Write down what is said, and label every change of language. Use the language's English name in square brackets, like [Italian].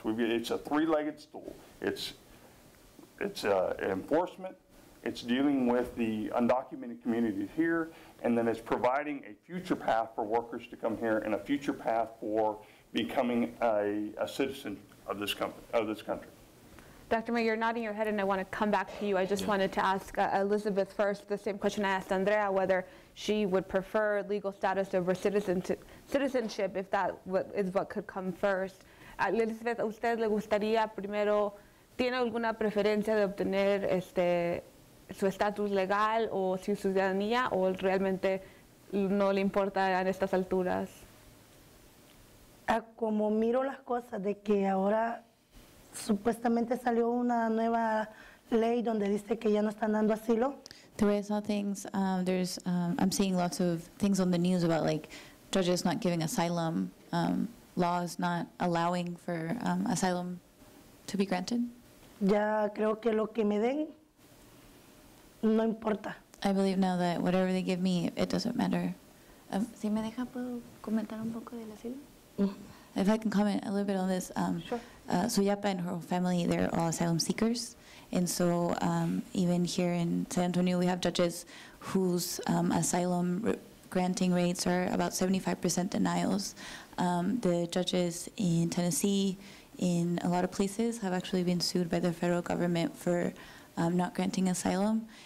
[English] It's a three-legged stool. It's enforcement, it's dealing with the undocumented communities here, and then it's providing a future path for workers to come here and a future path for becoming a citizen of this country. Dr. May, you're nodding your head, and I want to come back to you. I just wanted to ask Elizabeth first the same question I asked Andrea, whether she would prefer legal status over citizenship, if that is what could come first. [Spanish] Elizabeth, ¿a usted le gustaría primero, tiene alguna preferencia de obtener su estatus legal o su ciudadanía, o realmente no le importa en estas alturas? Como miro las cosas de que ahora supuestamente salió una nueva ley donde dice que ya no están dando asilo. [English] The way I saw things, I'm seeing lots of things on the news about like judges not giving asylum, laws not allowing for asylum to be granted. [Spanish] Ya creo que lo que me den no importa. [English] I believe now that whatever they give me, it doesn't matter. [Spanish] Si me deja, ¿puedo comentar un poco del asilo? [English] If I can comment a little bit on this. Sure. Suyapa and her whole family, they're all asylum seekers. And so even here in San Antonio, we have judges whose asylum granting rates are about 75% denials. The judges in Tennessee, in a lot of places, have actually been sued by the federal government for not granting asylum.